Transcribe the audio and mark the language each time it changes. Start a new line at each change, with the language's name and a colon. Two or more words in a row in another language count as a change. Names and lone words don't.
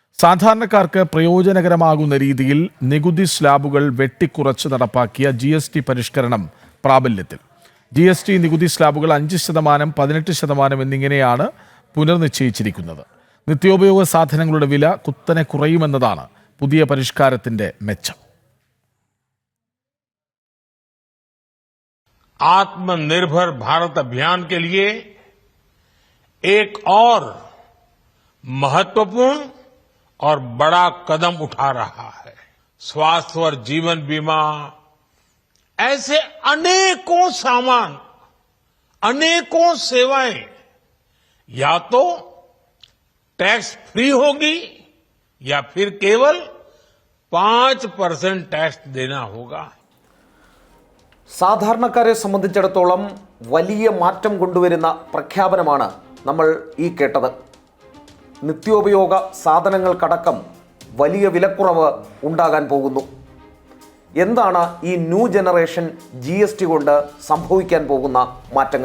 Malayalam: സാധാരണക്കാർക്ക് പ്രയോജനകരമാകുന്ന രീതിയിൽ നികുതി സ്ലാബുകൾ വെട്ടിക്കുറച്ച് നടപ്പാക്കിയ GST പരിഷ്കരണം പ്രാബല്യത്തിൽ. GST നികുതി സ്ലാബുകൾ 5%, 18% എന്നിങ്ങനെയാണ് പുനർനിശ്ചയിച്ചിരിക്കുന്നത്. നിത്യോപയോഗ സാധനങ്ങളുടെ വില കുത്തനെ കുറയുമെന്നതാണ് പുതിയ പരിഷ്കാരത്തിന്റെ മെച്ചം.
Hindi: आत्मनिर्भर भारत अभियान के लिए एक और महत्वपूर्ण और बड़ा कदम उठा रहा है. स्वास्थ्य और जीवन बीमा, ऐसे अनेकों सामान, अनेकों सेवाएं या तो
English: tax free
Hindi: होगी या फिर केवल 5% टैक्स देना होगा.
Malayalam: സാധാരണക്കാരെ സംബന്ധിച്ചിടത്തോളം വലിയ മാറ്റം കൊണ്ടുവരുന്ന പ്രഖ്യാപനമാണ് നമ്മൾ ഈ കേട്ടത്. നിത്യോപയോഗ സാധനങ്ങൾക്കടക്കം വലിയ വിലക്കുറവ് ഉണ്ടാകാൻ പോകുന്നു. എന്താണ് ഈ
English: new generation
Malayalam: GST കൊണ്ട് സംഭവിക്കാൻ പോകുന്ന മാറ്റങ്ങൾ?